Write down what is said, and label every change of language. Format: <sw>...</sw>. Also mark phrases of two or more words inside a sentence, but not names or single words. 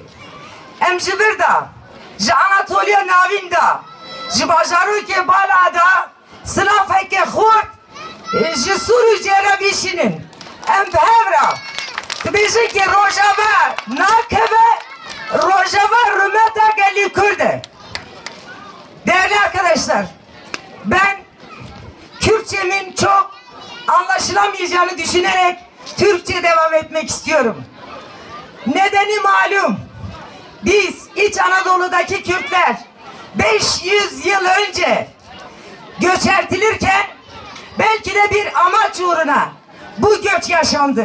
<ku>Em ji vir da, ji Anatoliya navîn da, ji bajarokê bala da, silafeke xurt, ji Sûr û Cêre bîşînin. Em bi hev re dibêjin ki rojava nakeve, rojava rûmeta gelî Kurd e.</ku> <tr>Değerli arkadaşlar, ben Kürtçemin çok anlaşılamayacağını düşünerek Türkçe devam etmek istiyorum. Nedeni malum. Biz İç Anadolu'daki Kürtler 500 yıl önce göçertilirken belki de bir amaç uğruna bu göç yaşandı.</tr>